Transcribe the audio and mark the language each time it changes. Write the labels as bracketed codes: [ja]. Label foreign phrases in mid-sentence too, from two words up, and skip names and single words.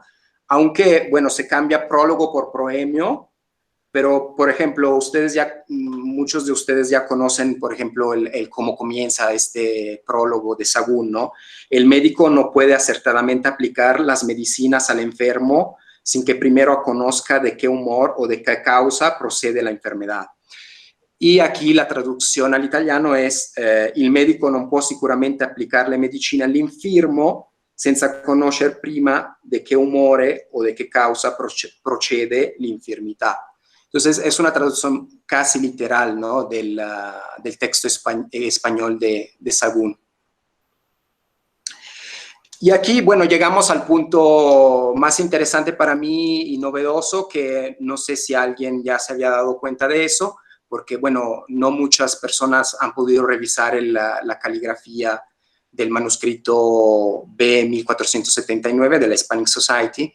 [es] Aunque, bueno, se cambia prólogo por proemio, pero, por ejemplo, muchos de ustedes ya conocen, por ejemplo, cómo comienza este prólogo de Sahagún, ¿no? El médico no puede acertadamente aplicar las medicinas al enfermo sin que primero conozca de qué humor o de qué causa procede la enfermedad. [it] E aquí la traduzione all'italiano è il medico non può sicuramente applicare le medicine all'infermo senza conoscere prima di che umore o di che causa procede l'infermità. [es] Entonces es una traducción casi literal, ¿no? del texto español de Sahagún. Y aquí, bueno, llegamos al punto más interesante para mí y novedoso, que no sé si alguien ya se había dado cuenta de eso, porque, bueno, no muchas personas han podido revisar la caligrafía del manuscrito B1479 de la Hispanic Society.